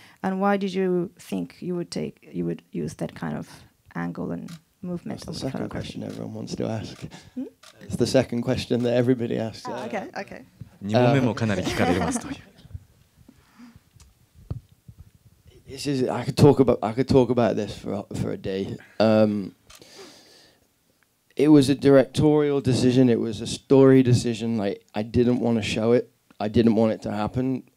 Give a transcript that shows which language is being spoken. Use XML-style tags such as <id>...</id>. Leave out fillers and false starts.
<en>And why did you think you would use that kind of angle and movement? That's the second question everyone wants to ask. It's the second question that everybody asks. Okay.</en> <ja>2問目もかなり聞かれますという。</ja> <en>I could talk about this for a day. It was a directorial decision. It was a story decision. Like I didn't want to show it. I didn't want it to happen.</en>